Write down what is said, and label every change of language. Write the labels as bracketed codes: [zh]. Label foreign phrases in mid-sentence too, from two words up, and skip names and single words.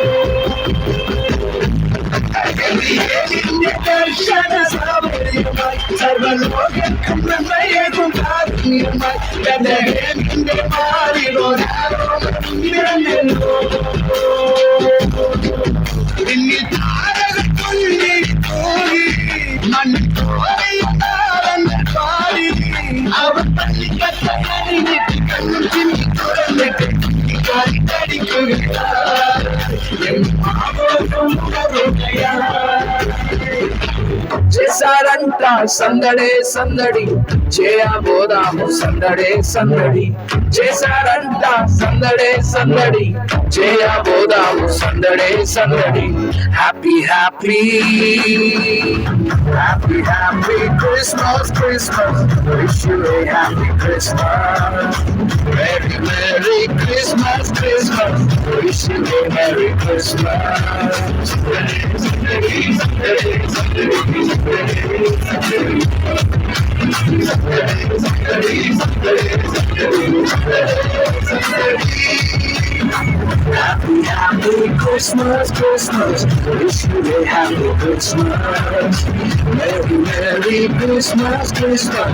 [ml] ദർശന സാഫല്യമായി സർവലോകർക്കും നന്മയേകും കാരുണ്യമായി നിന്റെ മാറിലൊരാരോമൽ വന്നിരുന്നല്ലോ എന്നിൽ താരകത്തുള്ളി പോയി പാടി അവർ പള്ളിക്കട്ട കഴിഞ്ഞിട്ട് കണ്ണും ചിന്തി തുറന്നിട്ട് [te] చేశారంట సందడే సందడి చేయబోదాము సందడే సందడి చేశారంట సందడే సందడి చేయబోదాము సందడే సందడి [en] happy happy happy happy Christmas Christmas wish you a happy Christmas merry merry Christmas Christmas wish you a merry Christmas Happy, happy Christmas, Christmas. Wish you a happy Christmas. Merry, Merry Christmas, Christmas.